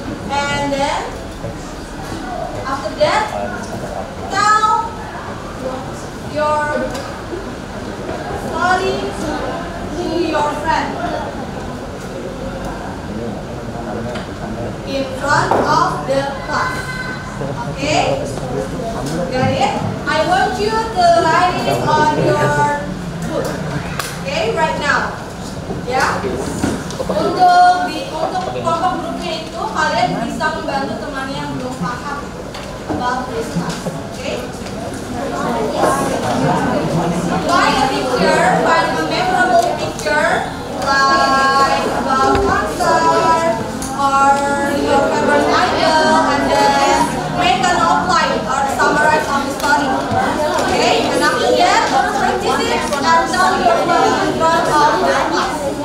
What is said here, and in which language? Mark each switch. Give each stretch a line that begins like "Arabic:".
English: And then after that, tell your story to your friend. In front of the class. Okay? Got it? I want you to write it on your book. Okay, right now. Ya.
Indonesian: Untuk kelompok grupnya itu kalian bisa membantu temannya yang belum paham about this class.
English: Okay? Find a picture, find a memorable picture like about concert or your favorite idol, and then make an outline or summarize of the story. Okay, and after that, practice it and tell your story in front of the class.